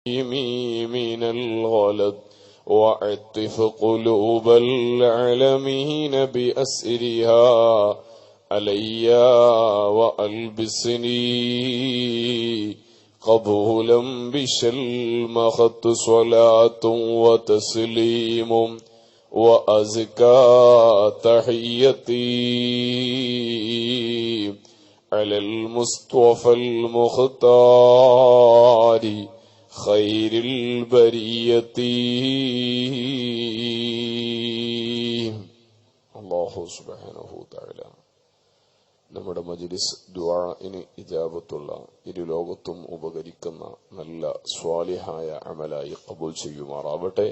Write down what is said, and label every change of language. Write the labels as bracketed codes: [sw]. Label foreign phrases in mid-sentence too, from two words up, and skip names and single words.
[ar] من الغلط وعطف قلوب العالمين بأسرها علي وألبسني قبولا بشلمخت صلاة وتسليم وأزكى تحيتي على المصطفى المختار خير البرية. الله سبحانه تعالى [ml] നമ്മുടെ മജ്ലിസ് ദുആഇന് ഇജാബത്തുള്ള ഇരുലോകത്തും ഉപകരിക്കുന്ന നല്ല സ്വാലിഹായ അമലായി ഖബൂൽ ചെയ്യുമാറാവട്ടെ.